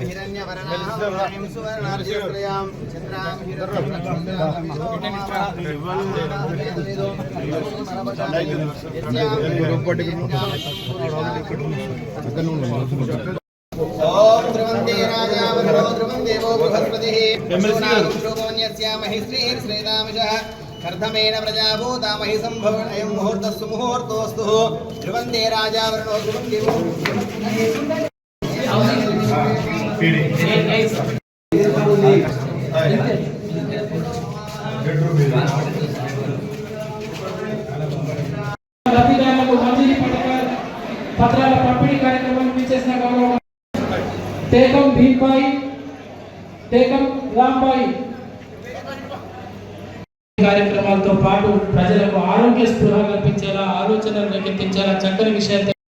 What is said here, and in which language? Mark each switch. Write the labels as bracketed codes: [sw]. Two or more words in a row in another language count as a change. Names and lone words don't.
[sa] हिरण्यवर्णां सुवर्णार्जुनप्रियां चन्द्रां ओम ध्रुवन्ते राजा वरुणो ध्रुवं देवो बृहस्पतिः महिश्रीः श्रीरामशः कर्धमेन प्रजाभूता महि सम्भवन् अयं मुहूर्तस्तु मुहूर्तोऽस्तु ध्रुवन्ते राजा वरुणो ध्रुवं देवो [te] లబ్ధిదారులకు మంజూరీ పత్రాల పంపిణీ కార్యక్రమాన్ని విచ్చేసిన గౌరవ టేకం భీమ్బాయి టేకం రాంబాయి కార్యక్రమాలతో పాటు ప్రజలకు ఆరోగ్య స్పృహ కల్పించేలా ఆలోచనలు రేకెత్తించేలా చక్కని విషయాలు